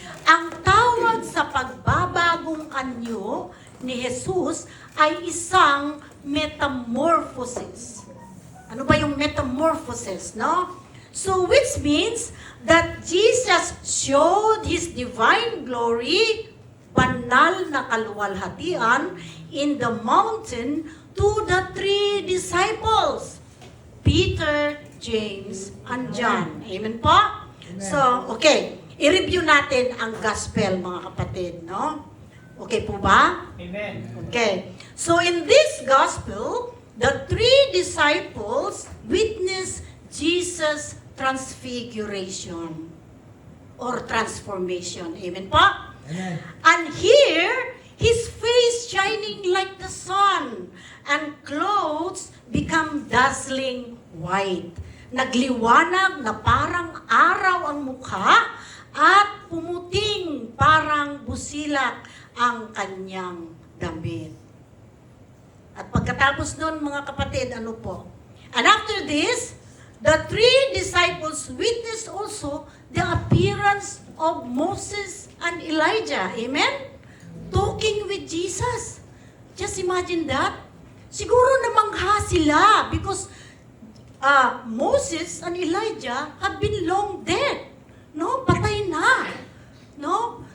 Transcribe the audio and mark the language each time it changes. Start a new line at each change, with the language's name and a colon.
Filipino: Ang tawag sa pagbabagong anyo ni Jesus ay isang metamorphosis. Ano ba yung metamorphosis, no?
English: So, which means that Jesus showed His divine glory,
Filipino: banal na kaluwalhatian,
English: in the mountain to the three disciples, Peter, James, and John. Amen po? So, okay.
Filipino: I-review natin ang gospel, mga kapatid, no? Okay po ba? Amen. Okay.
English: So, in this gospel, the three disciples witnessed Jesus' transfiguration or transformation. Amen po? Amen. And here, His face shining like the sun, and clothes become dazzling white.
Filipino: Nagliwanag na parang araw ang mukha, at pumuting parang busilak ang kanyang damit. At pagkatapos nun, mga kapatid, ano po?
English: And after this, the three disciples witnessed also the appearance of Moses and Elijah. Amen? Talking with Jesus. Just imagine that.
Filipino: Siguro namangha sila
English: because Moses and Elijah have been long dead.
Filipino: No? Patay na. No?